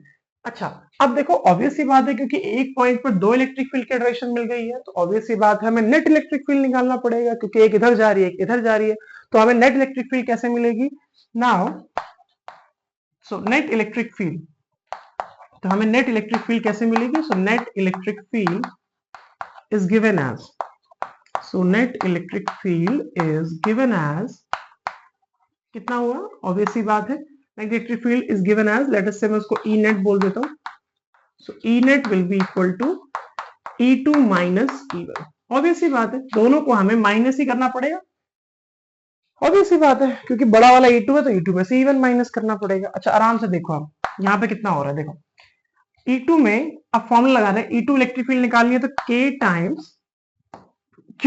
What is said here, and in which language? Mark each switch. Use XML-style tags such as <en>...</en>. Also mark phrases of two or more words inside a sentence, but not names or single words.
<hi>अच्छा, अब देखो ऑब्वियस सी बात है, क्योंकि एक पॉइंट पर दो</hi> <en>electric field</en> <hi>की डायरेक्शन मिल गई है, तो ऑब्वियस सी बात है हमें</hi> <en>net electric field</en> <hi>निकालना पड़ेगा, क्योंकि एक इधर जा रही है एक इधर जा रही है। तो हमें</hi> <en>net electric field</en> <hi>कैसे मिलेगी?</hi> <en>now so net electric field,</en> <hi>तो हमें</hi> <en>net electric field</en> <hi>कैसे मिलेगी?</hi> <en>so net electric field is given as, so net electric field is given as</en> <hi>कितना हुआ? ऑब्वियस सी बात है,</hi> <en>net electric field is given as, let us say</en> <hi>मैं उसको E net बोल देता हूं,</hi> <en>so E net will be equal to E2 minus E1।</en> <hi>ऑब्वियस सी बात है, दोनों को हमें माइनस ही करना पड़ेगा, ऑब्वियस सी बात है, क्योंकि बड़ा वाला E2 है तो E2 में से E1 माइनस करना पड़ेगा। अच्छा, आराम से देखो, आप यहाँ पे कितना हो रहा है, देखो E2 में अब फॉर्मूला लगा रहे हैं, E2</hi> <en>electric field</en> <hi>निकालनी है तो K टाइम्स Q।</hi>